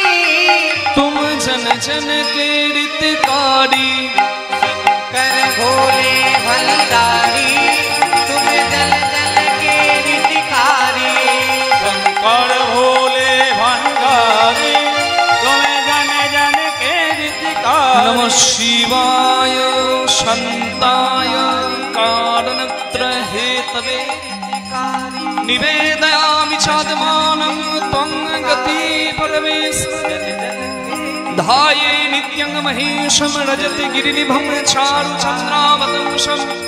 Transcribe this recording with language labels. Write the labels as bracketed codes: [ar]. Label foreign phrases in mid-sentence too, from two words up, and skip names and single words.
[hi] तुम जन जन के हितकारी, शंकर भोले भंडारी, तुम जन जन के हितकारी, शंकर भोले भंडारी, तुम जन जन के हितकारी, [sa] नमः शिवाय शान्ताय कारणत्र हेतवे, निवेदयामि चात्मानं त्वं गति परमेश्वर, ध्याये नित्यं महेशं रजत गिरिनिभं चारुचन्द्रावतंसं,